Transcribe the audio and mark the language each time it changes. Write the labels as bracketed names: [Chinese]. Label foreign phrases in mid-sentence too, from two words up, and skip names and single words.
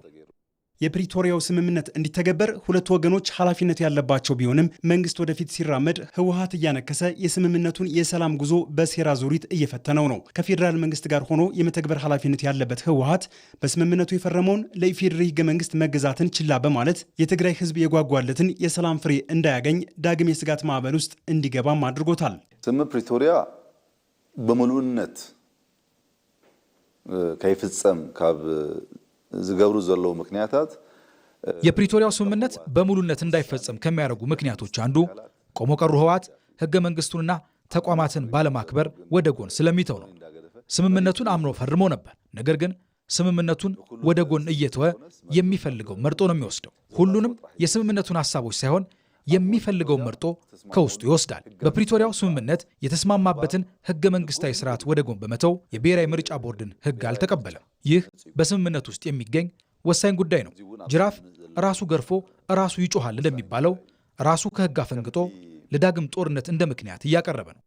[Amharic] የፕሪቶሪያው ስምምነት እንዲተገበር ሁለቱ ወገኖች ኃላፊነት ያለባቸው ቢሆንም መንግስት ወደፊት ሲራመድ ህወሓት እያነከሰ የስምምነቱን የሰላም ጉዞ በሴራ ዙሪት እየፈተነው ነው። ከፌዴራል መንግስት ጋር ሆኖ የመተግበር ኃላፊነት ያለበት ህወሓት በስምምነቱ የፈረመውን ለኢፌዴሪ ህገ መንግስት መገዛትን ችላ በማለት የትግራይ ህዝብ የጓጓለትን የሰላም ፍሬ እንዳያገኝ ዳግም የስጋት ማዕበል ውስጥ እንዲገባም አድርጎታል። [Tigrinya] ስምምነት ፕሪቶሪያ በሙሉነት ከይፍጸም ካብ ዝገብሩ ዘለው ምክንያታት [Amharic] የፕሪቶሪያው ስምምነት በሙሉነት እንዳይፈጸም ከሚያደርጉ ምክንያቶች አንዱ ቆሞ ቀሩ ህወሓት ህገ መንግስቱንና ተቋማትን ባለማክበር ወደ ጎን ስለሚተው ነው። ስምምነቱን አምኖ ፈርሞ ነበር። ነገር ግን ስምምነቱን ወደ ጎን እየተወ የሚፈልገው መርጦ ነው የሚወስደው። ሁሉንም የስምምነቱን ሐሳቦች ሳይሆን የሚፈልገውን መርጦ ከውስጡ ይወስዳል። በፕሪቶሪያው ስምምነት የተስማማበትን ህገ መንግስታዊ ስርዓት ወደ ጎን በመተው የብሔራዊ ምርጫ ቦርድን ህግ አልተቀበለም። ይህ በስምምነት ውስጥ የሚገኝ ወሳኝ ጉዳይ ነው። ጅራፍ ራሱ ገርፎ ራሱ ይጮሃል እንደሚባለው ራሱ ከህግ አፈንግጦ ለዳግም ጦርነት እንደ ምክንያት እያቀረበ ነው።